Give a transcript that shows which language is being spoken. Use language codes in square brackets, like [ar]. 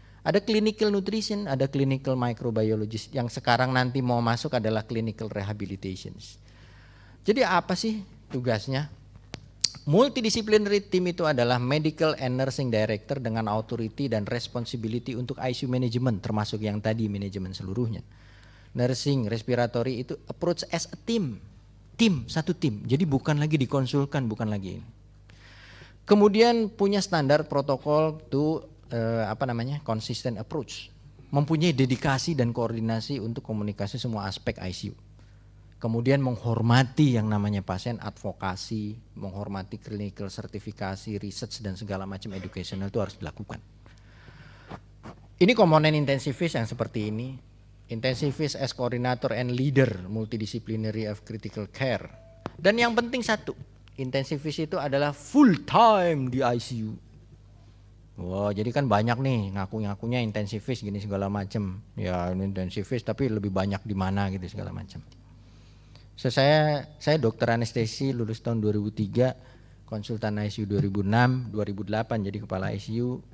[id] Ada [en] clinical nutrition, [id] ada [en] clinical microbiologist, [id] yang sekarang nanti mau masuk adalah [en] clinical rehabilitation. [id] Jadi apa sih tugasnya? [en] Multidisciplinary team [id] itu adalah [en] medical and nursing director [id] dengan authority dan responsibility untuk [en] ICU management, [id] termasuk yang tadi manajemen seluruhnya. Nursing, respiratory itu [en] approach as a team, [id] satu tim. Jadi bukan lagi dikonsulkan, bukan lagi ini. Kemudian punya standar protokol [en] to consistent approach. [id] Mempunyai dedikasi dan koordinasi untuk komunikasi semua aspek ICU. Kemudian menghormati yang namanya pasien, advokasi, menghormati clinical sertifikasi, research dan segala macam educational itu harus dilakukan. Ini komponen intensivist yang seperti ini. [en] Intensivist as coordinator and leader multidisciplinary of critical care. [id] Dan yang penting satu, intensivist itu adalah full time di ICU. Wah, jadi kan banyak nih ngaku-ngakunya intensivist gini segala macam. Ya ini intensivist tapi lebih banyak di mana gitu segala macam. So, saya dokter anestesi lulus tahun 2003, konsultan ICU 2006, 2008 jadi kepala ICU.